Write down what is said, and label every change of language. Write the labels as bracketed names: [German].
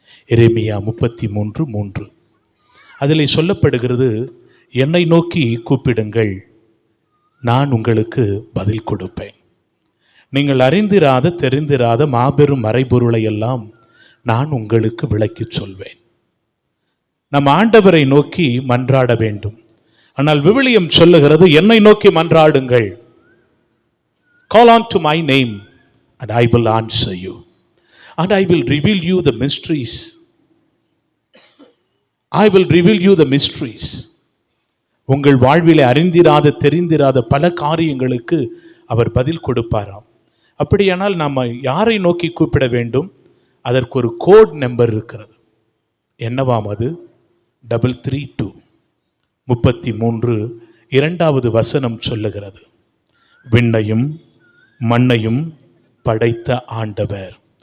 [Tamil] எரேமியா 33:3. அதில் சொல்லப்படுகிறது, என்னை நோக்கி கூப்பிடுங்கள், நான் உங்களுக்கு பதில் கொடுப்பேன். நீங்கள் அறிந்திராத தெரிந்திராத மாபெரும் மறைபொருளை எல்லாம் நான் உங்களுக்கு விளக்கிச் சொல்வேன். நம் ஆண்டவரை நோக்கி மன்றாட வேண்டும். ஆனால் விவிலியம் சொல்லுகிறது, என்னை நோக்கி மன்றாடுங்கள். [English] Call on to my name and I will answer you and I will reveal you the mysteries. I will reveal you the mysteries. [Tamil] உங்கள் வாழ்விலே அறிந்திராத தெரிந்திராத பல காரியங்களுக்கு அவர் பதில் கொடுப்பாராம். அப்படியானால் நாம் யாரை நோக்கி கூப்பிட வேண்டும்? அதற்கு ஒரு கோட் நம்பர் இருக்கிறது. என்னவாம் அது? 332. 33 2வது வசனம் சொல்லுகிறது, விண்ணையும் மண்ணையும் படைத்த ஆண்டவர்.